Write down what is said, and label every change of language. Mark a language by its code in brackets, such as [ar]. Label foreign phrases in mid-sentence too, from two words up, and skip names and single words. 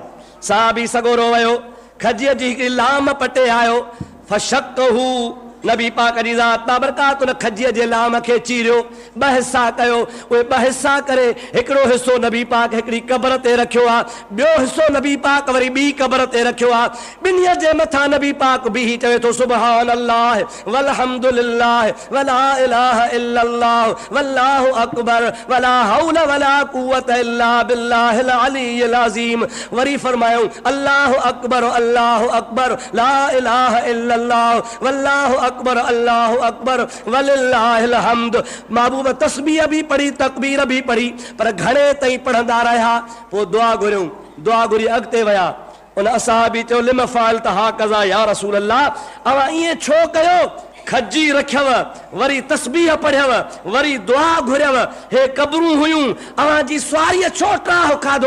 [sd] साहबी सगोरो वियो, खजीअ जी हिकिड़ी लाम पटे आयो, फशक्कहू नबी पाक जी ज़ात बाबरकात उन खजीअ जे लाम खे चीरियो, ॿ हिसा कयो, उहे ॿ हिसा करे हिकिड़ो हिसो नबी पाक हिकिड़ी क़बर ते रखियो आहे, ॿियो हिसो नबी पाक वरी ॿी क़बर ते रखियो आहे। ॿिन्हीअ जे मथां नबी पाक बीही चवे थो [ar] سبحان الله والحمد لله ولا إله إلا الله والله أكبر ولا حول ولا قوة إلا بالله العلي العظيم. [sd] वरी फरमायो [ar] الله أكبر لا إله إلا الله والله أكبر الله أكبر ولله الحمد. [sd] महबूब तस्बीह भी पढ़ी, तकबीर भी पढ़ी, पर घणे ताईं पढ़ंदा रहिया। पोइ दुआ घुरियूं, दुआ घुरी अॻिते विया। उन असहाबी चयो [ar] لم فعلت ها كذا يا رسول الله, [sd] अवां ईअं छो कयो? खजी रखियव, वरी तस्बीह पढ़ियव, वरी दुआ घुरियव, हे क़बरूं हुयूं, अवां जी सुवारीअ छो ट्राह खाधो?